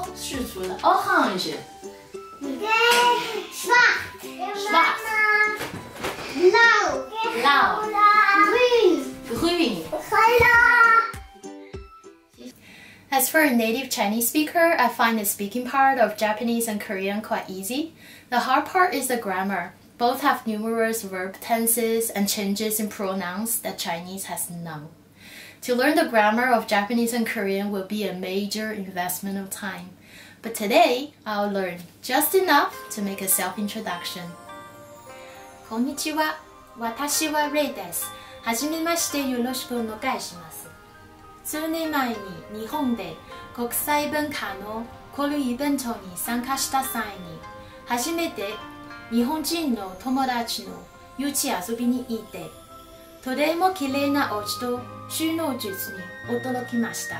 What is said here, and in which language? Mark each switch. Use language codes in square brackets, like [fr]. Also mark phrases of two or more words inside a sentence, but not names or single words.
[zh] 试出来 [de] ，orange。Schwarz. Blau. Grün. [en] As for a native Chinese speaker, I find the speaking part of Japanese and Korean quite easy. The hard part is the grammar. Both have numerous verb tenses and changes in pronouns that Chinese has none. To learn the grammar of Japanese and Korean will be a major investment of time. But today, I'll learn just enough to make a self-introduction. [ja] こんにちは。私はレイです。はじめましてよろしくお願いします。数年前に日本で国際文化の交流イベントに参加した際に初めて日本人の友達の家遊びに行ってとても綺麗なお家と収納術に驚きました。